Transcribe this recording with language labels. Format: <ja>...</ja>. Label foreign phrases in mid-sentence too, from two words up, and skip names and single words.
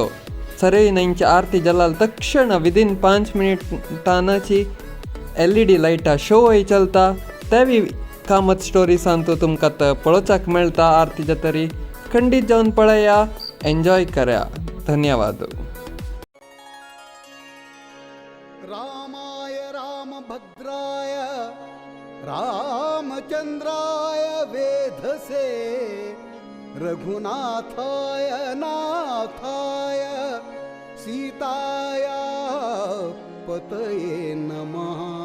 <kok>सरय न्हंयचे आरती जाल्यार तक्षण विदीन 5 मिनिटांची LED लायटा शो वय चलता. ते बी कामत स्टोरी सांगतो तुमकां पळोवचाक मेळटा. आरती जातरी खंडीत जावन पळया, एन्जॉय करा. धन्यवाद.</kok> <sa>रामाय रामभद्राय रामचंद्राय वेधसे रघुनाथाय नाथाय सीताया पतये नमः.</sa>